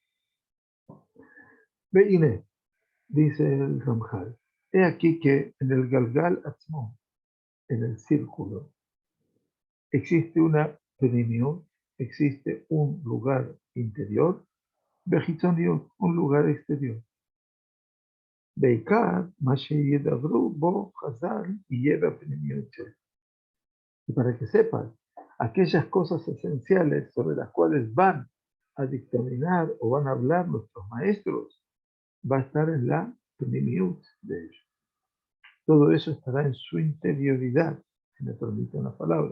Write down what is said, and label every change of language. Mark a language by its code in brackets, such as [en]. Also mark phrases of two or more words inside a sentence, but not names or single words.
[es] Veine, dice el Ramjal, he aquí que en el [he] גלגל עצמו, [es] en el círculo, existe una penimión, existe un lugar interior, Bejitzoniot, un lugar exterior. [he] בעיקר מה שידברו בו חז"ל יהיה בפנימיות שלו. [es] Y para que sepan, aquellas cosas esenciales sobre las cuales van a dictaminar o van a hablar nuestros maestros, va a estar en la penimiut de ellos. Todo eso estará en su interioridad, si me permiten la palabra.